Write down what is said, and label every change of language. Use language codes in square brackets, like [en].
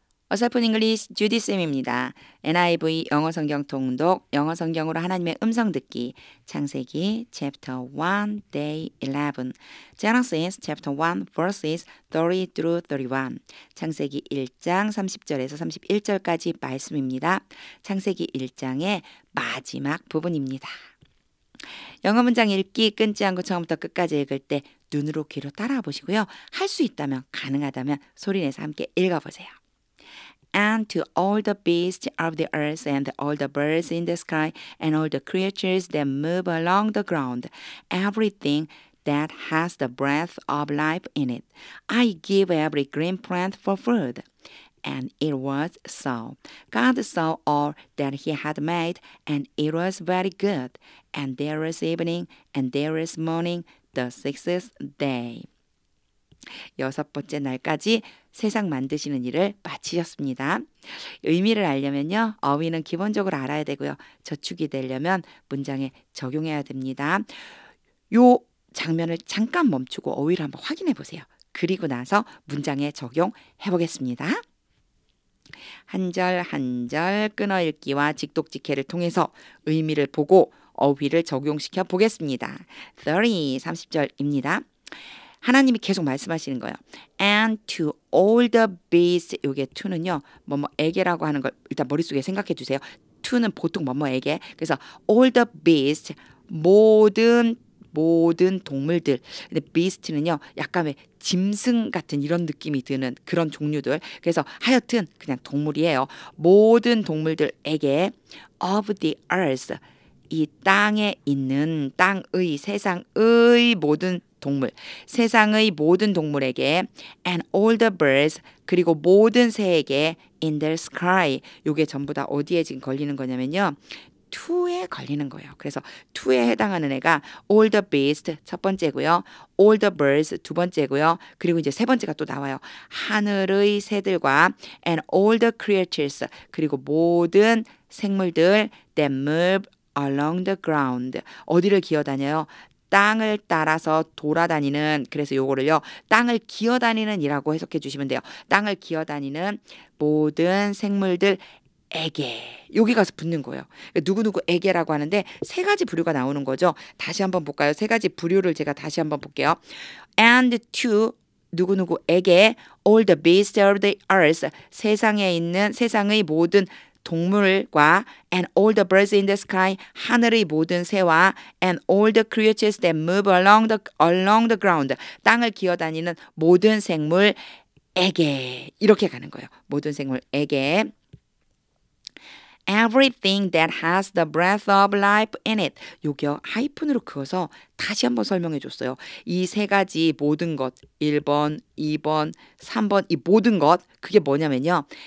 [ko] 어설픈 잉글리시 주디 쌤입니다. NIV 영어 성경 통독, 영어 성경으로 하나님의 음성 듣기, 창세기 [en] chapter 1 day 11, Genesis chapter 1 verses 30 through 31, [ko] 창세기 1장 30절에서 31절까지 말씀입니다. 창세기 1장의 마지막 부분입니다. 영어 문장 읽기 끊지 않고 처음부터 끝까지 읽을 때 눈으로 귀로 따라와 보시고요. 할 수 있다면 가능하다면 소리내서 함께 읽어보세요. [en] And to all the beasts of the earth and all the birds in the sky and all the creatures that move along the ground, everything that has the breath of life in it, I give every green plant for food. And it was so. God saw all that he had made, and it was very good. And there was evening, and there was morning, the sixth day. [ko] 6번째 날까지 세상 만드시는 일을 마치셨습니다. 의미를 알려면요. 어휘는 기본적으로 알아야 되고요. 저축이 되려면 문장에 적용해야 됩니다. 요 장면을 잠깐 멈추고 어휘를 한번 확인해 보세요. 그리고 나서 문장에 적용해 보겠습니다. 한 절 한 절 끊어읽기와 직독직해를 통해서 의미를 보고 어휘를 적용시켜 보겠습니다. 30절입니다. 하나님이 계속 말씀하시는 거예요. [en] And to all the beasts, [ko] 요게 to는요. 뭐뭐에게라고 하는 걸 일단 머릿속에 생각해 주세요. to는 보통 뭐뭐에게. 그래서 [en] all the beasts, [ko] 모든 동물들. 근데 beast는요. 약간 왜 짐승 같은 이런 느낌이 드는 그런 종류들. 그래서 하여튼 그냥 동물이에요. 모든 동물들에게 [en] of the earth, [ko] 이 땅에 있는 땅의 세상의 모든 동물, 세상의 모든 동물에게 [en] and all the birds, [ko] 그리고 모든 새에게 [en] in the sky, [ko] 요게 전부 다 어디에 지금 걸리는 거냐면요. to에 걸리는 거예요. 그래서 to에 해당하는 애가 [en] all the beasts [ko] 첫 번째고요. [en] all the birds [ko] 두 번째고요. 그리고 이제 세 번째가 또 나와요. 하늘의 새들과 [en] and all the creatures, [ko] 그리고 모든 생물들 [en] that move along the ground, [ko] 어디를 기어다녀요? 땅을 따라서 돌아다니는, 그래서 요거를요 땅을 기어다니는 이라고 해석해 주시면 돼요. 땅을 기어다니는 모든 생물들에게, 여기 가서 붙는 거예요. 누구누구에게라고 하는데 세 가지 부류가 나오는 거죠. 다시 한번 볼까요? 세 가지 부류를 제가 다시 한번 볼게요. [en] And to [ko] 누구누구에게 [en] all the beasts of the earth, [ko] 세상에 있는 세상의 모든 동물과 [en] and all the birds in the sky, [ko] 하늘의 모든 새와 [en] and all the creatures that move along the ground, [ko] 땅을 기어다니는 모든 생물에게, 이렇게 가는 거예요. 모든 생물에게 [en] everything that has the breath of life in it. [ko] 요겨 하이픈으로 그어서 다시 한번 설명해 줬어요. 이 세 가지 모든 것, 1번, 2번, 3번, 이 모든 것, 그게 뭐냐면요.